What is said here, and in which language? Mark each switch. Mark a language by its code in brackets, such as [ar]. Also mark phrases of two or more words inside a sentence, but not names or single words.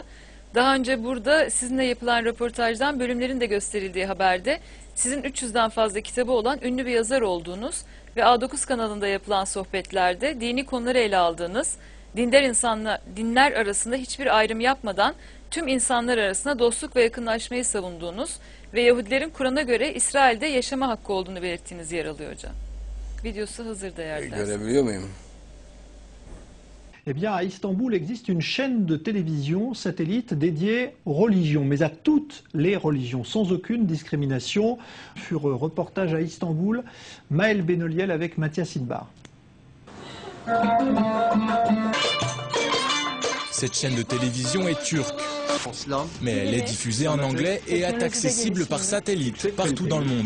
[tr] Daha önce burada sizinle yapılan röportajdan bölümlerin de gösterildiği haberde sizin 300'den fazla kitabı olan ünlü bir yazar olduğunuz ve A9 kanalında yapılan sohbetlerde dini konuları ele aldığınız, dinler arasında hiçbir ayrım yapmadan tüm insanlar arasında dostluk ve yakınlaşmayı savunduğunuz ve Yahudilerin Kur'an'a göre İsrail'de yaşama hakkı olduğunu belirttiğiniz yer alıyor hocam. Videosu hazır değerli. Görebiliyor muyum? [fr] Eh bien, à Istanbul existe une chaîne de télévision satellite dédiée aux religions, mais à toutes les religions, sans aucune discrimination. Sur reportage à Istanbul, Maël Benoliel avec Mathias Inbar. Cette chaîne de télévision est turque, mais elle est diffusée en anglais et est accessible par satellite partout dans le monde.